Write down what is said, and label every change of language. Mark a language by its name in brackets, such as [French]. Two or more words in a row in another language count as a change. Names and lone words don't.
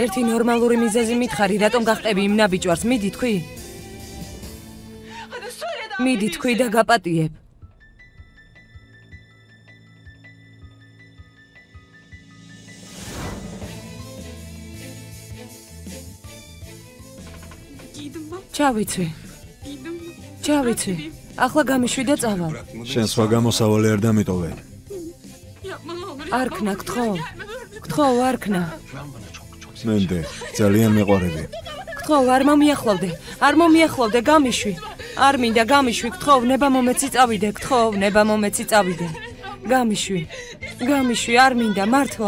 [Georgian] ერთი [Turkish] olan [Georgian] ნორმალური [Turkish] bu [Georgian] მიზეზი [Turkish] sadece [Georgian] მითხარი, [Turkish] bir [Georgian] რატომ [Turkish] tane [Georgian] გახტები იმ ნაბიჯვარს? მიდი თქვი. [Turkish] Hadi söyle de [Georgian] მიდი [Turkish] affedeyim [Georgian] თქვი [Turkish] seni. [Georgian] და გაპატიებ. [Turkish] Giydim ben. [Georgian] ჩავიცვი. [Turkish] Giydim. [Georgian] ჩავიცვი. ახლა გამიშვი და წავალ. შენ სხვა გამოსავალი არ დამიტოვე. Yapma ne olur. არ ქნა, გთხოვ. გთხოვ, არ ქნა. მენდე, ძალიან მიყვარები. გთხოვ, არ მომიახლოვდე. არ მომიახლოვდე, გამიშვი. არ მინდა გამიშვი, გთხოვ, ნება მომეცი წავიდე, გთხოვ, ნება მომეცი წავიდე. გამიშვი. გამიშვი, არ მინდა, მართლა.